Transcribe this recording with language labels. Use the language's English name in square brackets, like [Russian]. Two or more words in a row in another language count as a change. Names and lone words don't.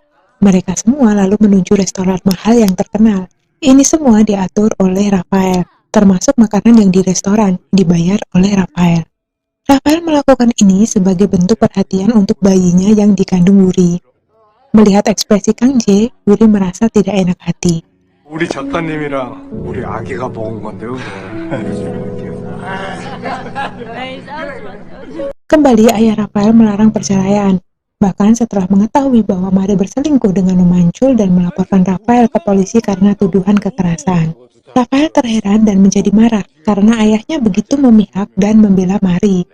[Indonesian] Mereka semua lalu menuju restoran mahal yang terkenal. Ini semua diatur oleh Rafael, termasuk makanan yang di restoran, dibayar oleh Rafael. Rafael melakukan ini sebagai bentuk perhatian untuk bayinya yang dikandung Wuri. Melihat ekspresi Kang Jae, Wuri merasa tidak enak hati. [Korean] 우리 작가님이랑 우리 아기가 먹은 건데요. [Indonesian] Kembali ayah Rafael melarang perceraian. Bahkan setelah mengetahui bahwa Mari berselingkuh dengan Om Mancul dan melaporkan Rafael ke polisi karena tuduhan kekerasan. Rafael terheran dan menjadi marah karena ayahnya begitu memihak dan membela Mari.